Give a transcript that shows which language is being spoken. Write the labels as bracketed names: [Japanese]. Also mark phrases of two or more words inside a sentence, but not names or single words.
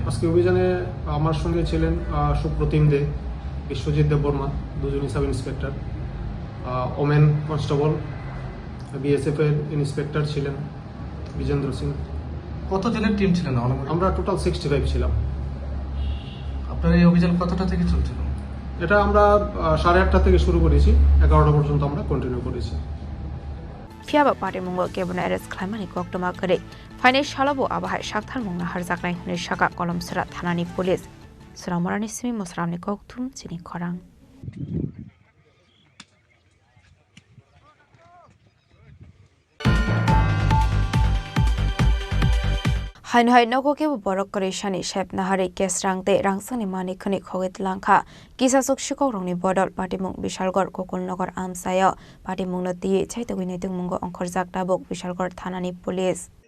[Bangla] আজকে অভিযানে আমার সঙ্গে ছিলেন সুপ্রতিম দে, বিশ্বজিৎ দেববর্মা, দুজন [English] sub inspector, women constable, [Bangla] বিএসএফ এর ইন্সপেক্টর ছিলেন বিজেন্দ্র সিং। কতজনের টিম ছিলেন? আমরা টোটাল 65 ছিলাম। আপনার এই অভিযান কতটা থেকে চলছিল? এটা আমরা 8:30 থেকে শুরু করেছি, 11টা পর্যন্ত আমরা কন্টিনিউ করেছি। [Kok Borok] फियाबा पार्टी मुंगो केबन एरेस्ट खालामनानै कक्टमा करे फाइनेन्सियलबो आबाहाय साक्थार मुंना हारजाकनाय हुनै शाखा कलमसरा थानानि पुलिस सुरामरानि सिमी मसरामनि कक्थुम चिनि खरां। हाइनहाय नगो केबो बरक करेशानि शेप नाहारे केस रांते रांसानि मानिखनि खगेत लांखा किसासुक शिकौरंनि बदल पाटिमुं बिशालगढ़ गोकुलनगर आमसाय पाटिमुंनो दियै चाइतगुइनै मुंगो अंखर जाक्ताबुक बिशालगढ़ थानानि पुलिस।